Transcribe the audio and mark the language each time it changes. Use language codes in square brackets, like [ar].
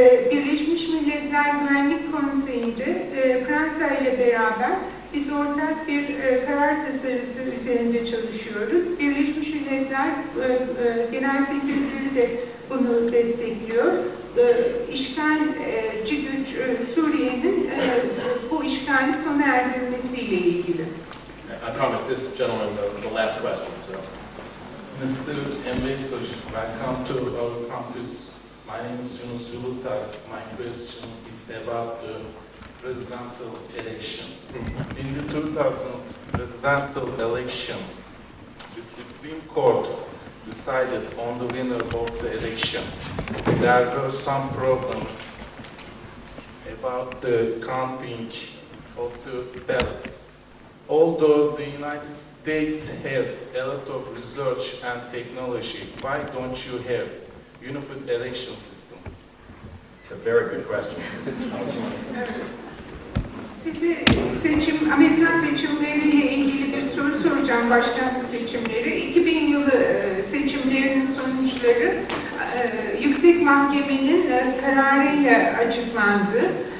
[tr] Birleşmiş Milletler Güvenlik Konseyi'nde Fransa ile beraber biz ortak bir karar tasarısı üzerinde çalışıyoruz. Birleşmiş Milletler Genel Sekreteri de bunu destekliyor. İşgalci güç Suriye'nin bu işgali sona erdirmesiyle ilgili. [en] I promise this gentleman the last question. So. Mr. Ambassador, welcome to our campus. My name is Utaş'ı. My question is about the presidential election. In the 2000 presidential election, the Supreme Court decided on the winner of the election. There were some problems about the counting of the ballots. Although the United States has a lot of research and technology, why don't you have unified election system? It's a very good question. [tr] Size Amerikan seçimleriyle ilgili bir soru soracağım, başkanlık seçimleri. 2000 yılı seçimlerinin sonuçları Yüksek Mahkemenin kararıyla açıklandı.